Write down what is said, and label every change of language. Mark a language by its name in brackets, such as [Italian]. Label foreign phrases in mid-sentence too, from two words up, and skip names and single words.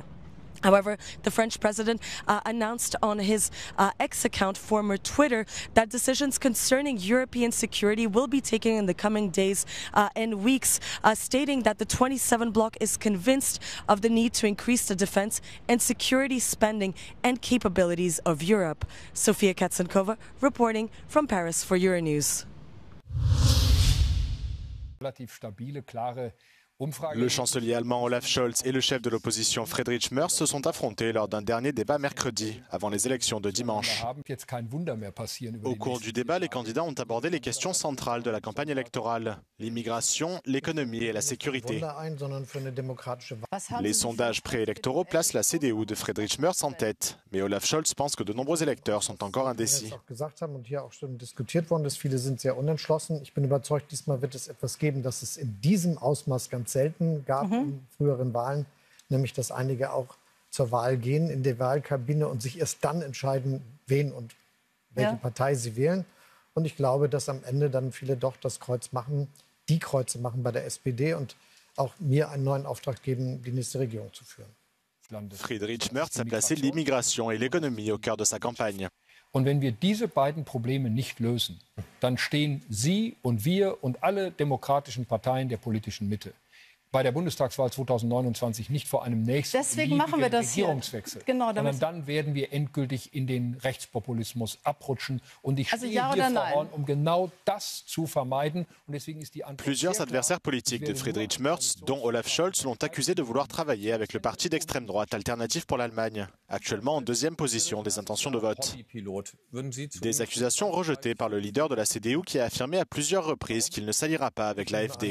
[English] However, the French president announced on his X account, former Twitter, that decisions concerning European security will be taken in the coming days and weeks, stating that the 27 bloc is convinced of the need to increase the defense and security spending and capabilities of Europe. Sofia Katsenkova reporting from Paris for Euronews. [German] Relativ stabile, klare [French] Le chancelier allemand Olaf Scholz et le chef de l'opposition Friedrich Merz se sont affrontés lors d'un dernier débat mercredi, avant les élections de dimanche. Au cours du débat, les candidats ont abordé les questions centrales de la campagne électorale, l'immigration, l'économie et la sécurité. Les sondages préélectoraux placent la CDU de Friedrich Merz en tête, mais Olaf Scholz pense que de nombreux électeurs sont encore indécis. [German] Selten gab in früheren Wahlen, nämlich dass einige auch zur Wahl gehen in der Wahlkabine und sich erst dann entscheiden, wen und welche Partei sie wählen. Und ich glaube, dass am Ende dann viele doch das Kreuz machen, die Kreuze machen bei der SPD und auch mir einen neuen Auftrag geben, die nächste Regierung zu führen. [French] Friedrich Merz a placé l'immigration et l'économie au cœur de sa campagne. [German] Und wenn wir diese beiden Probleme nicht lösen, dann stehen Sie und wir und alle demokratischen Parteien der politischen Mitte bei der Bundestagswahl 2029 nicht vor einem nächsten Regierungswechsel, sondern dann werden wir endgültig in den Rechtspopulismus abrutschen. Und ich stehe hier, Frau Horn, um genau das zu vermeiden. Und deswegen ist die Antwort [French] Plusieurs adversaires politiques de Friedrich Merz, dont Olaf Scholz, l'ont accusé de vouloir travailler avec le parti d'extrême droite Alternative pour l'Allemagne, actuellement en deuxième position des intentions de vote. Des accusations rejetées par le leader de la CDU qui a affirmé à plusieurs reprises qu'il ne s'alliera pas avec l'AfD.